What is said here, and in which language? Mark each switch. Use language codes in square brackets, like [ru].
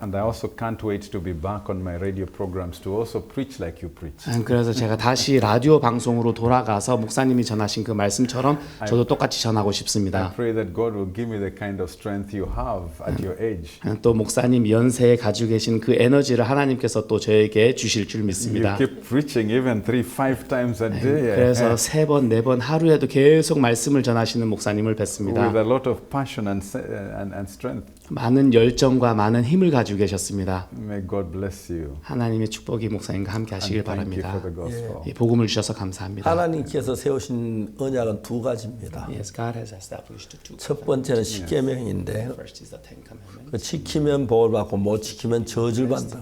[en] And I also can't wait to be back on my radio programs to also preach like you preach. [ko] 그래서 제가 다시 라디오 방송으로 돌아가서 목사님이 전하신 그 말씀처럼 저도 똑같이 전하고 싶습니다. [en] I pray that God will give me the kind of strength you have at your age. [ko] 또 목사님 연세에 가지고 계신 그 에너지를 하나님께서 또 저에게 주실 줄 믿습니다. [en] You keep preaching even 3-5 times a day. [ko] 그래서 3번, 4번 하루에도 계속 말씀을 전하시는 목사님을 뵙습니다. [en] With a lot of passion and strength. [ko] 많은 열정과 많은 힘을 가지고 계셨습니다. [en] May God bless you. [ko] 하나님의 축복이 목사님과 함께 하시길 [en] And thank you [ko] 바랍니다. [en] for the gospel. [ko] 이 복음을 주셔서 감사합니다. 하나님께서 세우신 언약은 두 가지입니다. [en] Yes, God has established two [ko] 첫 번째는 십계명인데 [en] First is the Ten Commandments. [ko] 그 지키면 복을 받고 못 지키면 저주를 받는다.